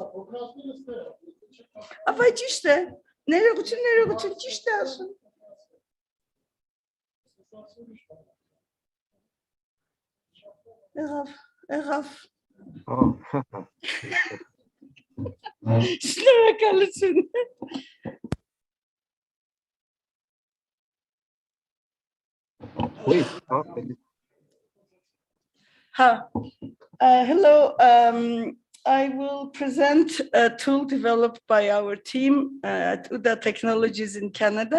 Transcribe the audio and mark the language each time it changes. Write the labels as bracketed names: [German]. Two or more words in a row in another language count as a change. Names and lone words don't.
[Armenian] Ավայ ճիշտ է, ներողություն, ճիշտ է ասում։ Եղավ։ Շնորհակալություն։ Hello. [English] I will present a tool developed by our team at UDA Technologies in Canada.